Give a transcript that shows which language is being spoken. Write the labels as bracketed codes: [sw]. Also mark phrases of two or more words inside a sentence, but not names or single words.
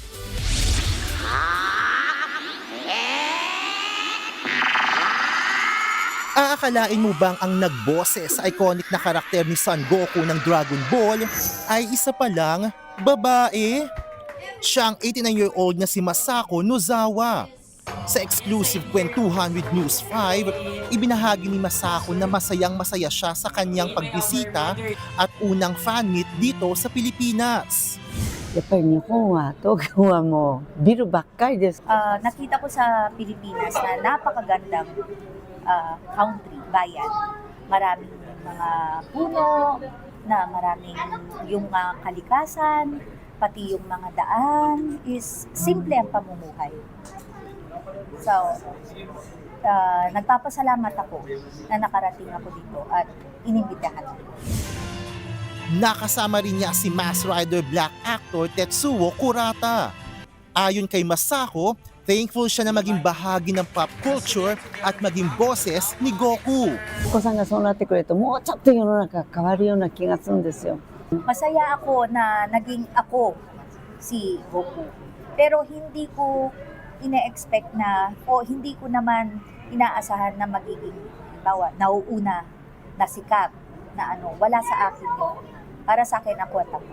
[tl] Aakalain mo bang ang nagboses sa iconic na karakter ni Son Goku ng Dragon Ball ay isa pa lang babae? Siya ang 89-year-old na si Masako Nozawa. Sa exclusive kwentuhan with News 5, ibinahagi ni Masako na masayang-masaya siya sa kanyang pagbisita at unang fan meet dito sa Pilipinas. [ja] やっぱり日本は東京はもうビルばっかりです。 [tl] Nakita ko sa Pilipinas na napakagandang country, bayan. Maraming mga puno, na maraming yung mga kalikasan, pati yung mga daan, is simple ang pamumuhay. So, nagpapasalamat ako na nakarating ako dito at inimbitahan ako. Nakasama rin niya si Mass Rider Black actor Tetsuo Kurata. Ayon kay Masako, thankful siya na maging bahagi ng [en] pop culture [tl] at maging boses ni Goku. [ja] お子さんがそうなってくれるともうちょっと世の中が変わるような気がするんですよ。 [tl] Masaya ako na naging ako si Goku. Pero hindi ko ina-expect na, o hindi ko naman inaasahan na magiging, bawa, nauuna na sikat na wala sa akin yun. Para sa akin ako at ako.